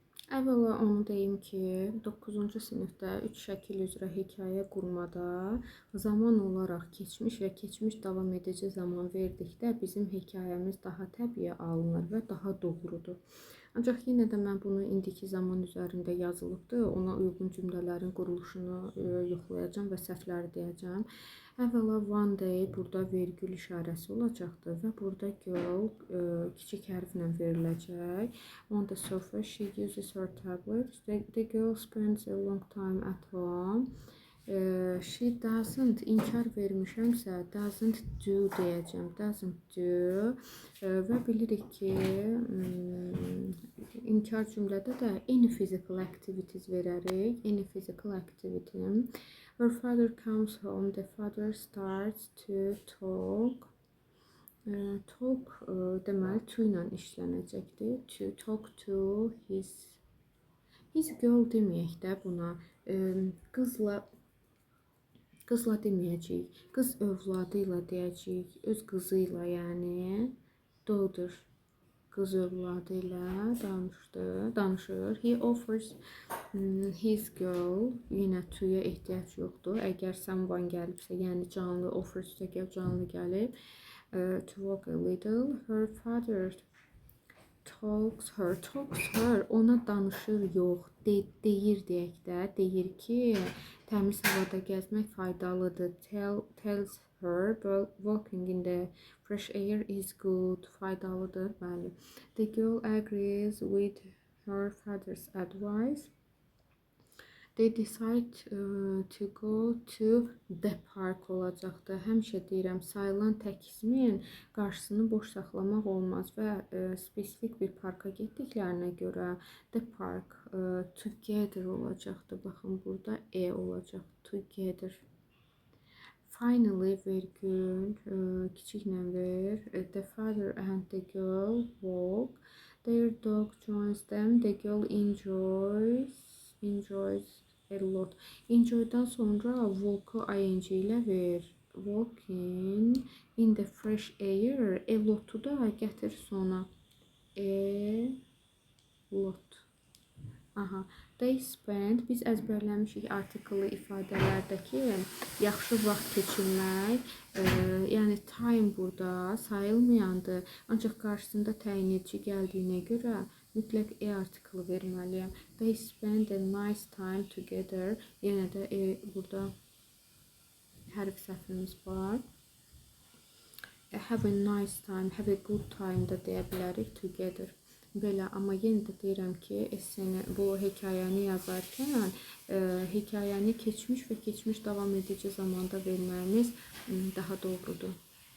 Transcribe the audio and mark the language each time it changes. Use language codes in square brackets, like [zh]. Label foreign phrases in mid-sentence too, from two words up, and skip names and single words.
[az] Əvvəla onu deyim ki, 9-cu sinifdə 3 şəkil üzrə hekayə qurmada zaman olaraq keçmiş və keçmiş davam edici zaman verdikdə bizim hekayəmiz daha təbii alınır və daha doğrudur. Ancaq yenə də mən bunu indiki zaman üzərində yazılıbdır, ona uyğun cümlələrin quruluşunu yoxlayacağam və səhvləri deyəcəm. Əvvəla [en] one day [az] burada vergül işarəsi olacaqdır və burada girl kiçik hərflə veriləcək. [en] On the sofa she uses her tablet. The girl spends a long time at home. She doesn't, [az] inkar vermişəmsə [en] doesn't do [az] deyəcəm. [en] Doesn't do [az] və bilirik ki inkar cümlədə də [en] any physical activities [az] verərik. [en] Any physical activity. Her father comes home. The father starts to talk. [az] Talk deməli to ilə işlənəcəkdir. [en] To talk to his girl [az] deməyək də buna. Qızla deməyəcəyik. Qız övladı ilə deyəcəyik. Öz qızı ilə, yəni daughter qız övladı ilə danışır. [en] He offers his girl, [az] yenə to-ya ehtiyac yoxdur. Əgər someone gəlibsə, yəni canlı offers canlı gəlib. [en] To walk a little. Her father talks her, [az] ona danışır yox, deyir deyək də, deyir ki, təmiz havada gəzmək faydalıdır. [en] Tells her walking in the fresh air is good, [az] faydalıdır, bəli. [en] The girl agrees with her father's advice. They decide to go to the park olacaqdır. [az] Həmişə deyirəm, sayılan tək ismin qarşısını boş saxlamaq olmaz və spesifik bir parka getdiklərinə görə [en] the park together [az] olacaqdır. Baxın, burada olacaq, [en] together. Finally, [az] vergül, kiçiklə ver. [en] The father and the girl walk. Their dog joins them. The girl enjoys a lot. [az] Enjoy'dan sonra walk-u ing ilə ver. [en] Walking in the fresh air. [az] A lot-u da gətir sona. [en] A lot. Aha. They spend, [az] biz əzbərləmişik artiklı ifadələrdəki yaxşı vaxt keçirmək, yəni time burada sayılmayandır. Ancaq qarşısında təyin edici gəldiyinə görə mütləq artiklı verməliyəm. [en] They spend a nice time together. [az] Yenə də burada hərf səhvimiz var. [en] Have a nice time, have a good time [az] da deyə bilərik [en] together. [az] Belə, amma yenə də deyirəm ki, bu hekayəni yazarkən hekayəni keçmiş və keçmiş davam edici zamanda verməyimiz daha doğrudur.